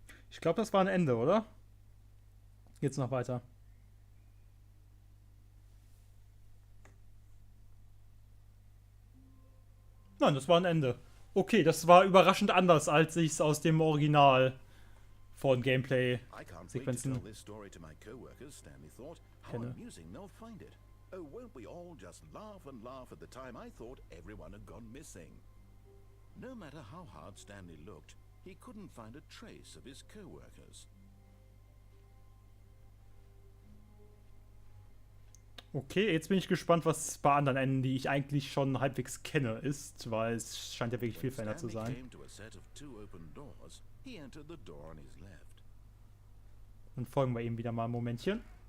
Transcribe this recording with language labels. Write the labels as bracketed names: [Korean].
[German] Ich glaube, das war ein Ende, oder? Jetzt noch weiter. Nein, das war ein Ende. Okay, das war überraschend anders, als ich es aus dem Original von Gameplay-Sequenzen [English] I can't wait to tell this story to my co-workers, Stanley thought. How [German] kenne. [English] amusing they'll find it. Oh, won't we all just laugh and laugh at the time I thought everyone had gone missing. No matter how hard Stanley looked, he couldn't find a trace of his co-workers. [German] Okay, jetzt bin ich gespannt, was bei anderen Enden, die ich eigentlich schon halbwegs kenne, ist, weil es scheint ja wirklich viel verändert zu sein. [English] Came to a set of 2 open doors. He entered the door on his left. [German] Dann folgen wir ihm wieder mal ein Momentchen.